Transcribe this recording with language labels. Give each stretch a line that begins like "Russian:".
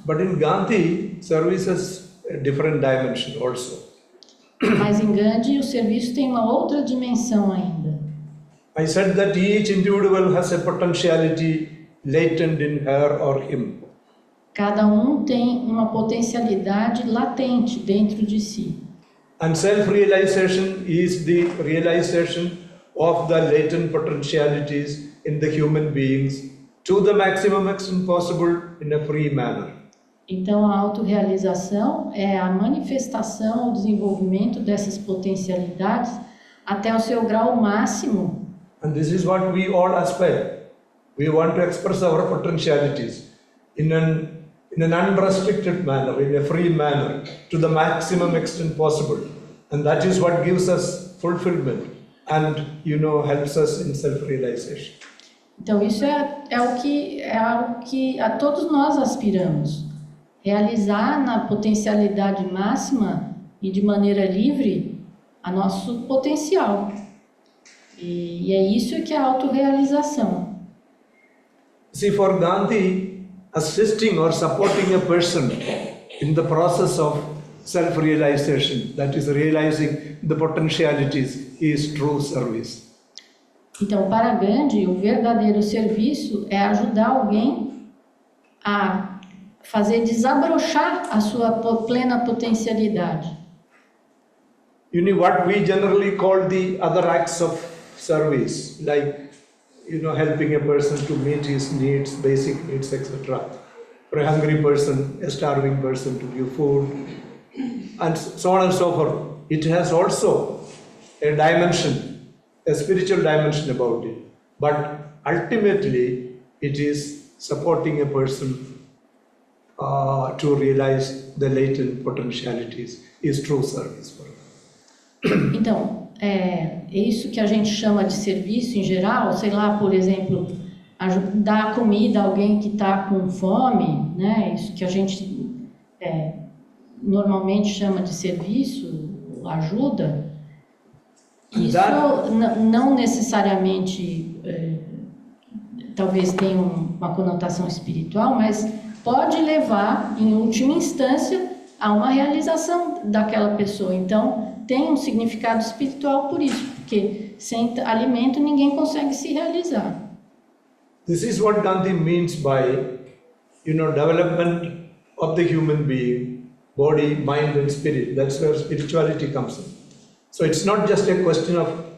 English: But in Gandhi, service has a different dimension also.
Portuguese: Mas em Gandhi o serviço tem uma outra dimensão ainda.
English: I said that each individual has a potentiality latent in her or him.
Portuguese: Cada um tem uma potencialidade latente dentro de si.
English: And self-realization is the realization of the latent potentialities in the human beings to the maximum extent possible in a free manner.
Portuguese: Então a autorrealização é a manifestação, o desenvolvimento dessas potencialidades até o seu grau máximo.
English: And this is what we all aspire. We want to express our potentialities in an unrestricted manner, in a free manner, to the maximum extent possible. And that is what gives us fulfillment and, helps us in self-realization.
Portuguese: Então isso é algo que a todos nós aspiramos. Realizar na potencialidade máxima e de maneira livre a nosso potencial. E é isso que é a autorrealização.
English: See, for Gandhi, assisting or supporting a person in the process of self-realization, that is realizing the potentialities, is true service.
Portuguese: Então, para Gandhi, o verdadeiro serviço é ajudar alguém a fazer desabrochar a sua plena potencialidade.
English: What we generally call the other acts of service, like helping a person to meet his needs, basic needs, etc. For a hungry person, a starving person to give food, and so on and so forth. It has also a dimension, a spiritual dimension about it. But ultimately, it is supporting a person to realize the latent potentialities is true service for him.
Portuguese: Então, é isso que a gente chama de serviço em geral, sei lá, por exemplo, dar comida a alguém que está com fome, né? Isso que a gente normalmente chama de serviço, ajuda. Isso não necessariamente, talvez tenha uma conotação espiritual, mas pode levar, em última instância, a uma realização daquela pessoa. Então, tem um significado espiritual por isso, porque sem alimento ninguém consegue se realizar.
English: This is what Gandhi means by, development of the human being, body, mind and spirit. That's where spirituality comes in. So it's not just a question of